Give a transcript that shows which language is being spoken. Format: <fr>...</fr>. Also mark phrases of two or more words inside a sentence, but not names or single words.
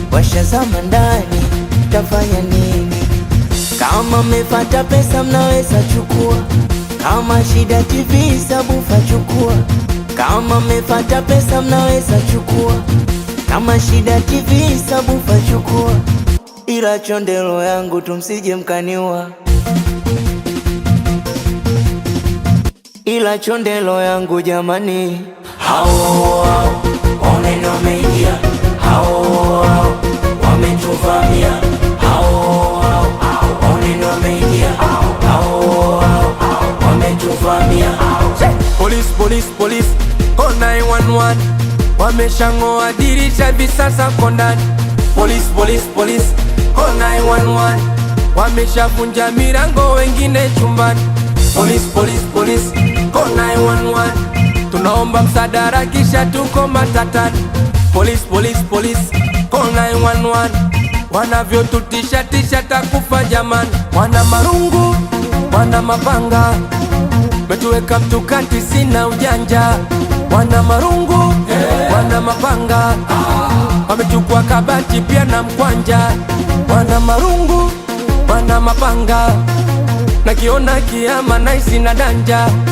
<sw>Washazama ndani, tafanya nini? Kama mmepata pesa mnaweza chukua, kama shida T V sabufa chukua, kama mmepata pesa mnaweza chukua, kama shida T V sabufa chukua, ila chonde roho yangu tumsije mkaniua, ila chonde roho yangu jamani. Hao, hao, oneni wameingia. Hao, hao, wametuvamia. Hao, hao, oneni wameingia. Hao, hao, wametuvamia.</sw> <en>Police, police, police, call nine one one.</en> <sw>Wameshang'oa dirisha hivi sasa ko ndani.</sw> <en>Police, police, police, call nine one one.</en> <sw>Wameshavunja milango wengine chumbani.</sw> <en>Police, police, police, call nine one one.</en> <sw>Tunaomba msaada haraka kisha tuko matatani.</sw> <en>Police, police, police, call nine one one.</en> <sw>Wanavyotutisha tisha takufa jamani. Wana marungu, wana mapanga. Metuweka mtukati sina ujanja. Wana marungu, wana mapanga. Wamechukua kabati pia na mkwanja. Wana marungu, wana mapanga. Nakiona kiama naisi na danja.</sw>